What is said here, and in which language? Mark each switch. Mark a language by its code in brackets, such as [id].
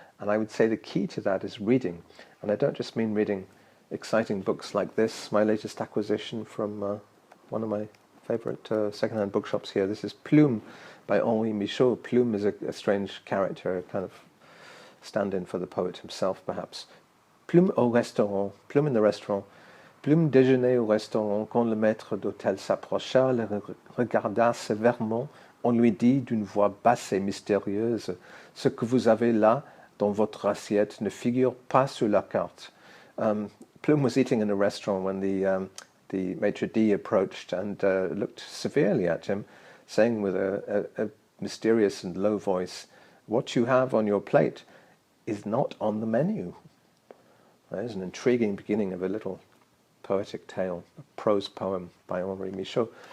[en] And I would say the key to that is reading. And I don't just mean reading exciting books like this, my latest acquisition from one of my favorite secondhand bookshops here. This is Plume by Henri Michaud. Plume is a strange character, a kind of stand-in for the poet himself, perhaps. [fr] Plume au restaurant, [en] Plume in the restaurant. [fr] Plume déjeuner au restaurant. Quand le maître d'hôtel s'approcha, le regarda sévèrement. On lui dit d'une voix basse et mystérieuse, ce que vous avez là dans votre assiette ne figure pas sur la carte. [en] Plume was eating in a restaurant when the maitre d' approached and looked severely at him, saying with a mysterious and low voice, "What you have on your plate is not on the menu." There's an intriguing beginning of a little poetic tale, a prose poem by Henri Michaud.